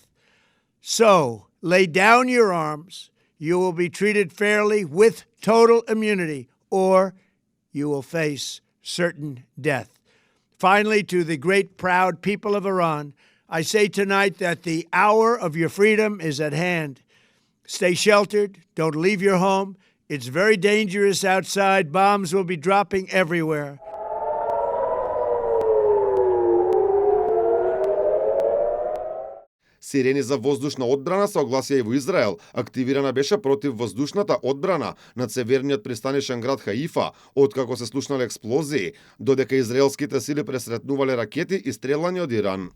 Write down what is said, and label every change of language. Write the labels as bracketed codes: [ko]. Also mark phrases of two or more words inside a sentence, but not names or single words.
[en] So, lay down your arms, you will be treated fairly with total immunity, or you will face certain death. Finally, to the great proud people of Iran, I say tonight that the hour of your freedom is at hand. Stay sheltered. Don't leave your home. It's very dangerous outside. Bombs will be dropping everywhere. [mk] Сирени за воздушна одбрана се огласија и во Израел. Активирана беше против воздушната одбрана над северниот пристанишен град Хаифа, откако се слушнале експлозии, додека израелските сили пресретнувале ракети и стрелани од Иран.